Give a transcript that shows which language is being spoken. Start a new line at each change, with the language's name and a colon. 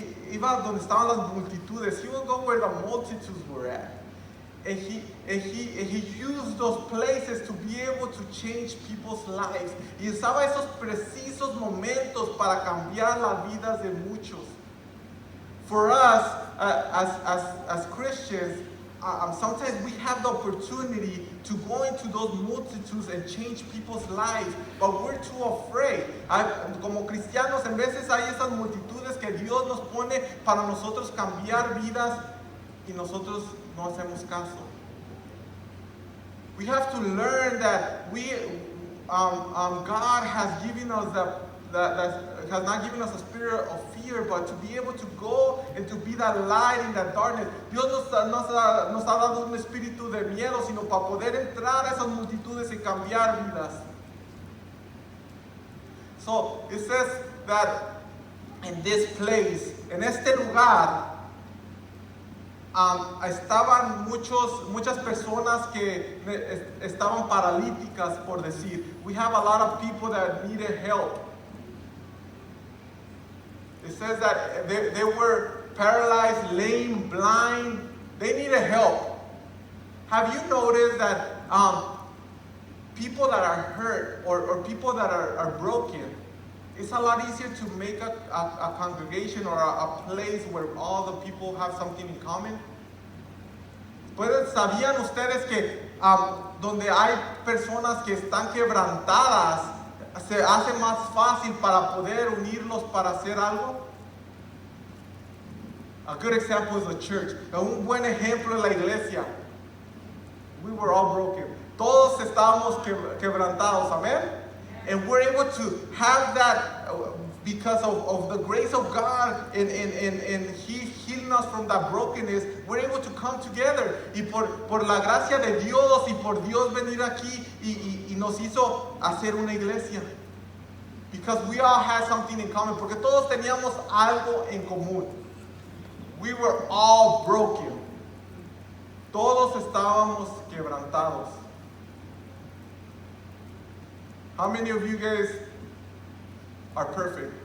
Spanish: Iba donde estaban las multitudes.
English: He would go where the multitudes were at. And he used those places to be able to change people's lives.
Spanish: Y usaba esos precisos momentos para cambiar las vidas de muchos.
English: For us, as Christians, sometimes we have the opportunity to go into those multitudes and change people's lives, but we're too afraid.
Spanish: Como cristianos, en veces hay esas multitudes que Dios nos pone para nosotros cambiar vidas y nosotros no hacemos caso.
English: We have to learn that God has given us that has not given us a spirit of fear, but to be able to go and to be that light in that darkness.
Spanish: Dios nos ha dado un espíritu de miedo, sino para poder entrar a esas multitudes y cambiar vidas.
English: So it says that in this place,
Spanish: en este lugar, estaban muchas personas que estaban paralíticas, por decir.
English: We have a lot of people that needed help. It says that they were paralyzed, lame, blind. They needed help. Have you noticed that people that are hurt or people that are broken, it's a lot easier to make a congregation or a place where all the people have something in common?
Spanish: ¿Sabían ustedes que donde hay personas que están quebrantadas, se hace más fácil para poder unirlos para hacer algo?
English: A good example is the church.
Spanish: Un buen ejemplo es la iglesia.
English: We were all broken.
Spanish: Todos estábamos quebrantados, amen?
English: And we're able to have that because of the grace of God and He healing us from that brokenness. We're able to come together.
Spanish: Y por la gracia de Dios y por Dios venir aquí y nos hizo hacer una iglesia.
English: Because we all had something in common.
Spanish: Porque todos teníamos algo en común.
English: We were all broken.
Spanish: Todos estábamos quebrantados.
English: How many of you guys are perfect?